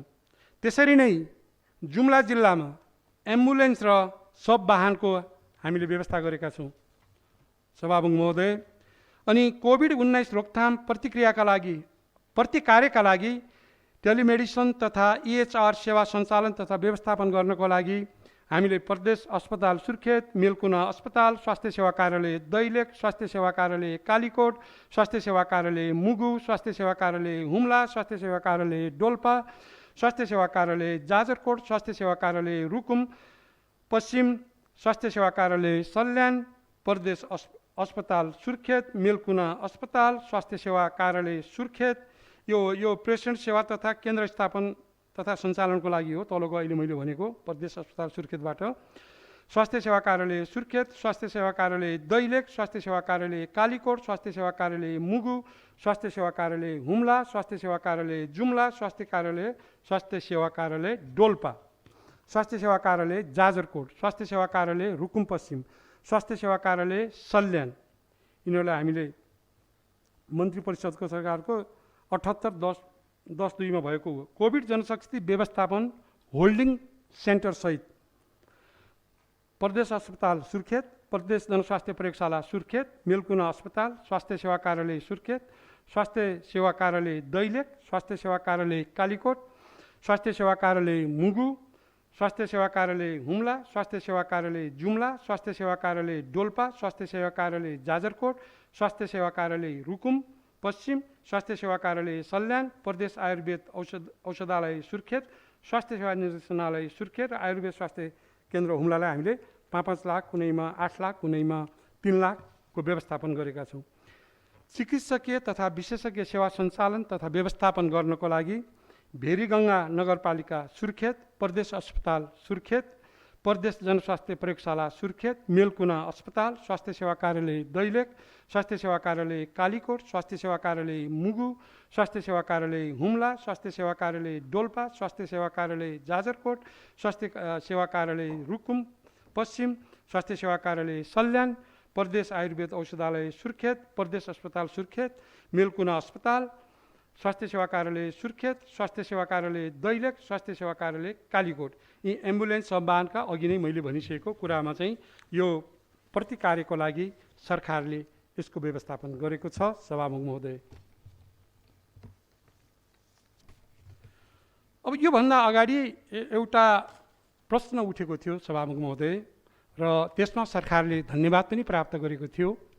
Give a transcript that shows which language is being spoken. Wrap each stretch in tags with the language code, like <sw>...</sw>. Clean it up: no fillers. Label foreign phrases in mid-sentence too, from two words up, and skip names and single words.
<ne>त्यसरी नै जुम्ला जिल्लामा एम्बुलेन्स र सब वाहनको हामीले व्यवस्था गरेका छौँ। सभामुख महोदय, अनि कोभिड-19 रोकथाम प्रतिकार्यका लागि टेलिमेडिसिन तथा EHR सेवा सञ्चालन तथा व्यवस्थापन गर्नको लागि हामीले प्रदेश अस्पताल सुर्खेत, मेलकुना अस्पताल, स्वास्थ्य सेवा कार्यालय दैलेख, स्वास्थ्य सेवा कार्यालय कालीकोट, स्वास्थ्य सेवा कार्यालय मुगु, स्वास्थ्य सेवा कार्यालय हुम्ला, स्वास्थ्य सेवा कार्यालय डोल्पा, स्वास्थ्य सेवा कार्यालय जाजरकोट, स्वास्थ्य सेवा कार्यालय रुकुम पश्चिम, स्वास्थ्य सेवा कार्यालय सल्यान, प्रदेश अस्पताल सुर्खेत, मेलकुना अस्पताल, स्वास्थ्य सेवा कार्यालय सुर्खेत, यो पेसेन्ट सेवा तथा केन्द्र स्थापन तथा सञ्चालनको लागि हो। तलको अहिले मैले भनेको प्रदेश अस्पताल सुर्खेतबाट स्वास्थ्य सेवा कार्यालय सुर्खेत, स्वास्थ्य सेवा कार्यालय दैलेख, स्वास्थ्य सेवा कार्यालय कालीकोट, स्वास्थ्य सेवा कार्यालय मुगु, स्वास्थ्य सेवा कार्यालय हुम्ला, स्वास्थ्य सेवा कार्यालय जुम्ला, स्वास्थ्य सेवा कार्यालय डोल्पा, स्वास्थ्य सेवा कार्यालय जाजरकोट, स्वास्थ्य सेवा कार्यालय रुकुम पश्चिम, स्वास्थ्य सेवा कार्यालय सल्यान, यिनीहरूलाई हामीले मन्त्री परिषदको सरकारको 78-10-2 मा भएको हो। कोभिड जनशक्ति व्यवस्थापन होल्डिङ सेन्टर सहित प्रदेश अस्पताल सुर्खेत, प्रदेश जनस्वास्थ्य प्रयोगशाला सुर्खेत, मेलकुना अस्पताल, स्वास्थ्य सेवा कार्यालय सुर्खेत, स्वास्थ्य सेवा कार्यालय दैलेख, स्वास्थ्य सेवा कार्यालय कालीकोट, स्वास्थ्य सेवा कार्यालय मुगु, स्वास्थ्य सेवा कार्यालय हुम्ला, स्वास्थ्य सेवा कार्यालय जुम्ला, स्वास्थ्य सेवा कार्यालय डोल्पा, स्वास्थ्य सेवा कार्यालय जाजरकोट, स्वास्थ्य सेवा कार्यालय रुकुम पश्चिम, स्वास्थ्य सेवा कार्यालय सल्यान, प्रदेश आयुर्वेद औषधालय सुर्खेत, स्वास्थ्य सेवा निर्देशनालय सुर्खेत र आयुर्वेद स्वास्थ्य केन्द्र हुम्लालाई हामीले 5-5 लाख, कुनैमा 8 लाख, कुनैमा 3 लाखको व्यवस्थापन गरेका छौँ। चिकित्सकीय तथा विशेषज्ञ सेवा सञ्चालन तथा व्यवस्थापन गर्नको लागि भेरीगङ्गा नगरपालिका सुर्खेत, प्रदेश अस्पताल सुर्खेत, प्रदेश जनस्वास्थ्य प्रयोगशाला सुर्खेत, मेलकुना अस्पताल, स्वास्थ्य सेवा कार्यालय दैलेख, स्वास्थ्य सेवा कार्यालय कालीकोट, स्वास्थ्य सेवा कार्यालय मुगु, स्वास्थ्य सेवा कार्यालय हुम्ला, स्वास्थ्य सेवा कार्यालय डोल्पा, स्वास्थ्य सेवा कार्यालय जाजरकोट, स्वास्थ्य सेवा कार्यालय रुकुम पश्चिम, स्वास्थ्य सेवा कार्यालय सल्यान, प्रदेश आयुर्वेद औषधालय सुर्खेत, प्रदेश अस्पताल सुर्खेत, मेलकुना अस्पताल, स्वास्थ्य सेवा कार्यालय सुर्खेत, स्वास्थ्य सेवा कार्यालय दैलेख, स्वास्थ्य सेवा कार्यालय कालीकोट, यी एम्बुलेन्स सब वाहनका अघि नै मैले भनिसकेको कुरामा चाहिँ यो प्रतिकार्यको लागि सरकारले यसको व्यवस्थापन गरेको छ। सभामुख महोदय, अब योभन्दा अगाडि एउटा प्रश्न उठेको थियो सभामुख महोदय र त्यसमा सरकारले धन्यवाद पनि प्राप्त गरेको थियो।</ne>